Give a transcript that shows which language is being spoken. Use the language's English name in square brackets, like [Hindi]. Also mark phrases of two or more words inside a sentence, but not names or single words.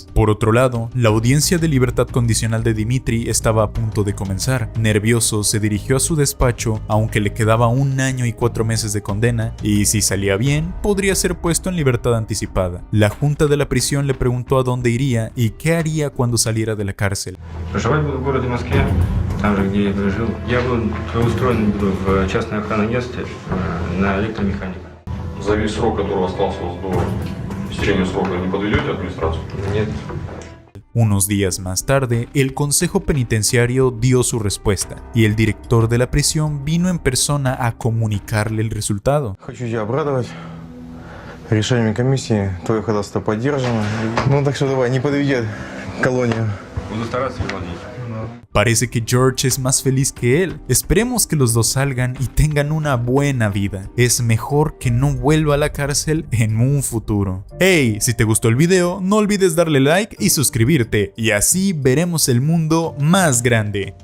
[Spanish] Por otro lado, la audiencia de libertad condicional de Dmitry estaba a punto de comenzar. Nervioso, se dirigió a su despacho, aunque le quedaba 1 año y 4 meses de condena, y si salía bien, podría ser puesto en libertad anticipada. La junta de la prisión le preguntó a dónde iría y qué haría cuando saliera de la cárcel. [Russian] Там же, где я жил. Я был устроен в частное охранное агентство на электромеханика. За весь срок, который остался у вас до истечения срока, не подведете администрацию? Нет. [Spanish] Unos días más tarde, el consejo penitenciario dio su respuesta y el director de la prisión vino en persona a comunicarle el resultado. [Russian] Хочу тебя обрадовать. Решением комиссии твое ходатайство поддержано. Ну так что давай, не подведи колонию. Буду стараться, Иванович. [Spanish] Parece que George es más feliz que él. Esperemos que los dos salgan y tengan una buena vida. Es mejor que no vuelva a la cárcel en un futuro. Hey, si te gustó el video, no olvides darle like y suscribirte, y así veremos el mundo más grande.